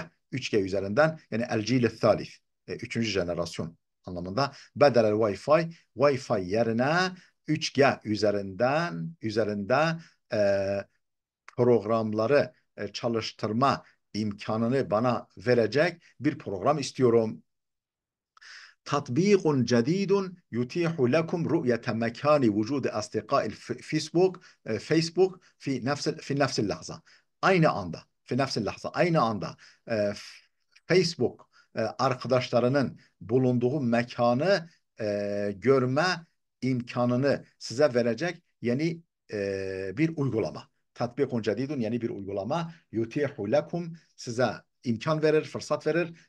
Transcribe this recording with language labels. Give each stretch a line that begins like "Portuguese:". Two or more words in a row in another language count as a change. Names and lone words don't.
Turkish: 3G üzerinden yani
Arabic: الجيل الثالث.
Turkish: Üçüncü jenerasyon anlamında.
Arabic: Bedelel Wi-Fi.
Turkish: Wi-Fi yerine 3G üzerinde e, programları çalıştırma imkanını bana verecek bir program istiyorum.
Arabic: تطبيق جديد يتيح لكم رؤية مكان وجود أصدقاء فيسبوك في نفس اللحظة.
Turkish: Aynı anda,
Arabic: في نفس اللحظة,
Turkish: aynı anda Facebook arkadaşlarının bulunduğu mekanı görme imkanını size verecek yeni bir uygulama.
Arabic: تطبيق جديد
Turkish: yeni bir uygulama.
Arabic: يتيح لكم
Turkish: size imkan verir, fırsat verir.